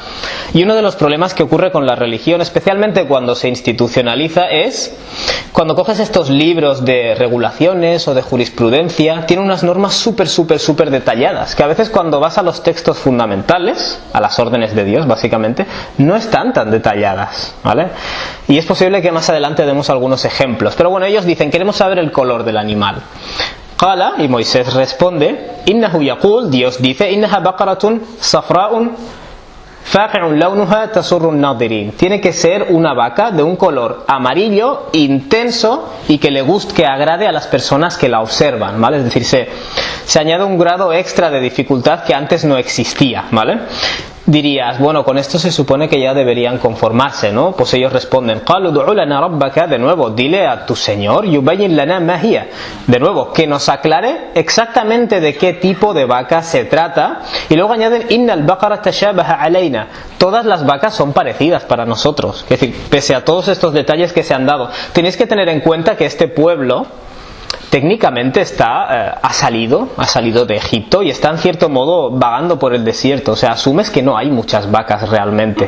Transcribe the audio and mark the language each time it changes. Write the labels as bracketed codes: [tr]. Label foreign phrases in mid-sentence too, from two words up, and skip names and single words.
[es] Y uno de los problemas que ocurre con la religión, especialmente cuando se institucionaliza, es cuando coges estos libros de regulaciones o de jurisprudencia, tiene unas normas súper detalladas, que a veces cuando vas a los textos fundamentales, a las órdenes de Dios básicamente, no están tan detalladas, ¿vale? Y es posible que más adelante demos algunos ejemplos, pero bueno, ellos dicen, queremos saber el color del animal. Qala, y Moisés responde, [ar] إنه يقول, [es] Dios dice, [ar] إنها بقرة صفراء فاقع لونها تسر الناظرين. [es] Tiene que ser una vaca de un color amarillo intenso y que le guste, que agrade a las personas que la observan, ¿vale? Es decir, se añade un grado extra de dificultad que antes no existía, ¿vale? Dirías, bueno, con esto se supone que ya deberían conformarse, ¿no? Pues ellos responden, [ar] قالوا ادع لنا ربك, [es] de nuevo, dile a tu Señor, [ar] يبين لنا ما هي, [es] de nuevo, que nos aclare exactamente de qué tipo de vaca se trata, y luego añaden, [ar] إن البقر تشابه علينا, [es] todas las vacas son parecidas para nosotros, es decir, pese a todos estos detalles que se han dado, tenéis que tener en cuenta que este pueblo técnicamente ha salido de Egipto y está en cierto modo vagando por el desierto, o sea, asumes que no hay muchas vacas realmente.